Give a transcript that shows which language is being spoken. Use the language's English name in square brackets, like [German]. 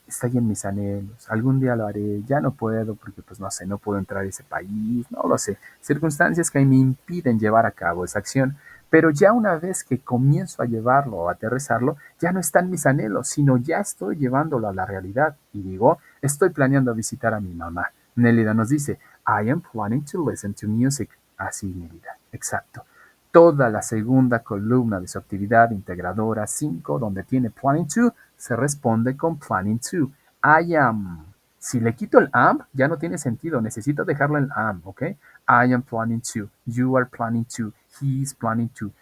[Spanish] Está ahí en mis anhelos. Algún día lo haré. Ya no puedo porque, pues no sé, no puedo entrar a ese país. No lo sé. Circunstancias que me impiden llevar a cabo esa acción. Pero ya una vez que comienzo a llevarlo o a aterrizarlo, ya no están mis anhelos, sino ya estoy llevándolo a la realidad. Y digo, estoy planeando visitar a mi mamá. Nélida nos dice, [English] I am planning to listen to music. [Spanish] Así, Nélida. Exacto. Toda la segunda columna de su actividad integradora 5, donde tiene planning to, se responde con planning to. I am. Si le quito el am, ya no tiene sentido. Necesito dejarlo en am, ¿ok? [English] I am planning to. You are planning to. He is planning to.